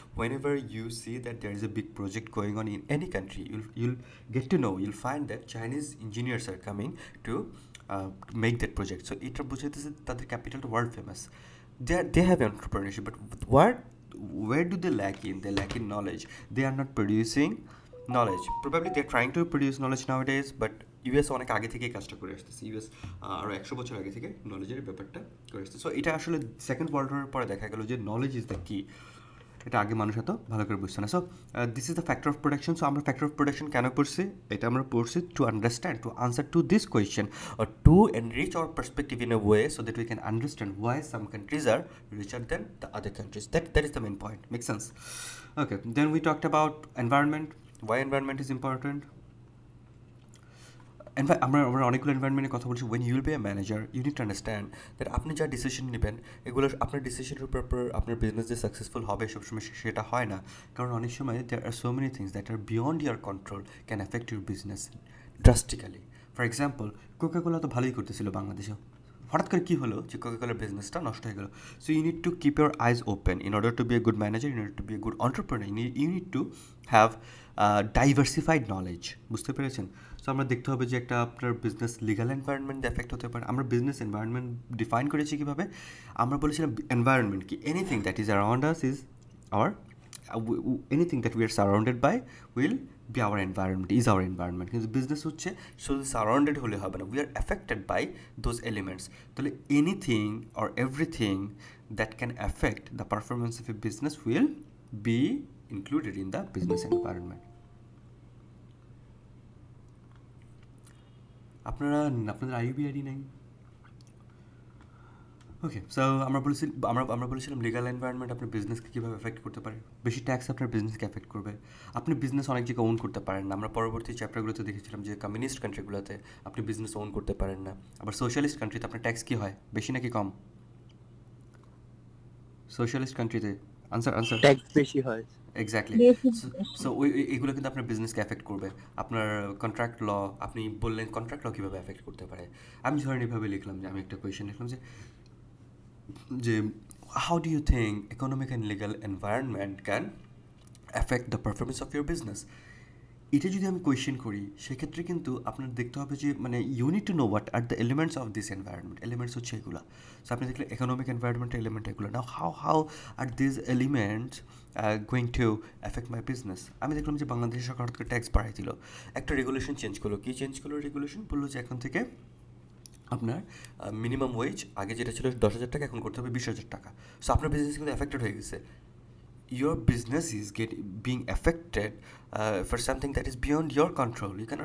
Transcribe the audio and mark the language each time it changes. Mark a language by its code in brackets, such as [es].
[en] Whenever you see that there is a big project going on in any country, you'll get to know, you'll find that Chinese engineers are coming to make that project. [bn] So এটা বুঝাইতেছে তাদের ক্যাপিটালটা world famous. [en] They have entrepreneurship, but where do they lack in? They lack in knowledge. They are not producing knowledge. Probably they're trying to produce knowledge nowadays, but [bn] US অনেক আগে থেকেই কাজটা করে আসতেছে। US আরও 100 বছর আগে থেকে নলেজের ব্যাপারটা করে আসতেছে। সো এটা আসলে সেকেন্ড ওয়ার্ল্ড ওয়ারের পরে দেখা গেল যে [en] knowledge is the কি, [bn] এটা আগে মানুষ এত ভালো করে বুঝছে না। [en] So this is the factor of production. So [bn] আমরা ফ্যাক্টর অফ প্রোডাকশন কেন পড়ছি? এটা আমরা পড়ছি [en] To understand, to answer to this question, or to enrich our perspective in a way so that we can understand why some countries are richer than the other countries. That is the main point. Make sense? Okay, then we talked about environment. Why environment is important? [bn] আমরা অনেকগুলো এনভায়রনমেন্টের কথা বলছি। [en] when you will be a manager, you need to understand that [bn] আপনি যা decision নেবেন, এগুলো আপনার ডিসিশনের উপর আপনার বিজনেস যে সাকসেসফুল হবে সবসময় সেটা হয় না। কারণ অনেক সময় [en] There are so many things that are beyond your control can affect your business drastically. [bn] For example, Coca Cola তো ভালোই করতেছিল বাংলাদেশে, হঠাৎ করে কী হলো যে কোকাকোলার বিজনেসটা নষ্ট হয়ে গেল। [en] So you need to keep your eyes open in order to be a good manager, in order to be a good entrepreneur, you need to have diversified knowledge. [bn] বুঝতে পেরেছেন? সো আমরা দেখতে হবে যে একটা আপনার বিজনেস লিগাল এনভায়রনমেন্ট এফেক্ট হতে পারে। আমরা বিজনেস এনভায়রনমেন্ট ডিফাইন করেছি কীভাবে? আমরা বলেছিলাম এনভায়রনমেন্ট কি, [en] Anything that is around us is our anything that we are surrounded by will be our environment, is our environment. [bn] কিন্তু বিজনেস হচ্ছে শুধু সারাউন্ডেড হলে হবে না, [en] We are affected by those elements. তাহলে anything or everything that can affect the performance of a business will be included in the business environment. [bn] আপনাদের আইইউবিআইডি নেই? ওকে, so আমরা বলেছিলাম লিগাল এনভায়রনমেন্ট আপনার বিজনেসকে কীভাবে এফেক্ট করতে পারে। বেশি ট্যাক্স আপনার বিজনেসকে এফেক্ট করবে। আপনি বিজনেস অনেক জায়গায় ওন করতে পারেন না। আমরা পরবর্তী চ্যাপ্টারগুলোতে দেখেছিলাম যে কমিউনিস্ট কান্ট্রিগুলোতে আপনি বিজনেস ওন করতে পারেন না। আবার সোশ্যালিস্ট কান্ট্রিতে আপনার ট্যাক্স কী হয়, বেশি নাকি কম? সোশ্যালিস্ট কান্ট্রিতে আনসার ট্যাক্স বেশি হয়। এক্স্যাক্টলি। সো এগুলো কিন্তু আপনার বিজনেসকে এফেক্ট করবে। আপনার কন্ট্রাক্ট ল, আপনি বললেন কন্ট্রাক্ট ল কীভাবে এফেক্ট করতে পারে। আমি ধরেন এভাবে লিখলাম যে, [en] আমি একটা কোয়েশ্চেন লিখলাম যে how do you think economic and legal environment can affect the performance of your business? [bn] এটা যদি আমি কোয়েশ্চেন করি সেক্ষেত্রে কিন্তু আপনার দেখতে হবে যে মানে [en] You need to know what are the elements of this environment. [bn] Elements হচ্ছে এগুলো। সো আপনি দেখলে ইকোনমিক এনভায়রনমেন্ট এলিমেন্ট এগুলো। [en] Now how are this elements going to effect my business? [bn] আমি দেখলাম যে বাংলাদেশ সরকার হঠাৎ করে ট্যাক্স বাড়াই দিল, একটা রেগুলেশন চেঞ্জ করলো। কী চেঞ্জ করলো রেগুলেশন? বললো যে এখন থেকে আপনার মিনিমাম ওয়েজ আগে যেটা ছিল 10,000 টাকা, এখন করতে হবে 20,000 টাকা। সো আপনার বিজনেস কিন্তু এফেক্টেড হয়ে গেছে। [en] Your business is being affected for something that is beyond your control.